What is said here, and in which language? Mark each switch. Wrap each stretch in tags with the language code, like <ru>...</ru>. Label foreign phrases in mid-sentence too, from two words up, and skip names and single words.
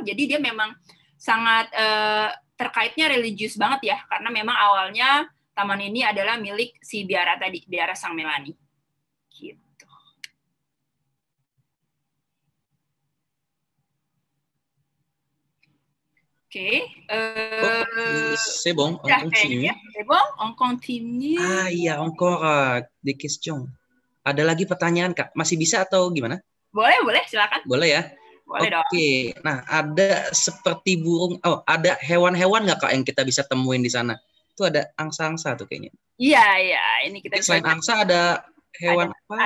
<id>Jadi dia memang sangat terkaitnya religius banget ya, karena memang awalnya taman ini adalah milik si biara tadi, biara Saint-Mélanie. Gitu. Oke.</id> <fr>C'est bon, on continue. C'est bon, on continue. Ah iya, encore des questions.</fr> <id>Ada lagi pertanyaan, Kak? Masih bisa atau gimana? Boleh, silakan. Boleh ya? Boleh dong. Oke, nah ada seperti burung, ada hewan-hewan nggak Kak yang kita bisa temuin di sana? Itu ada angsa-angsa tuh kayaknya. Iya, ini kita selain angsa ada hewan apa?</id>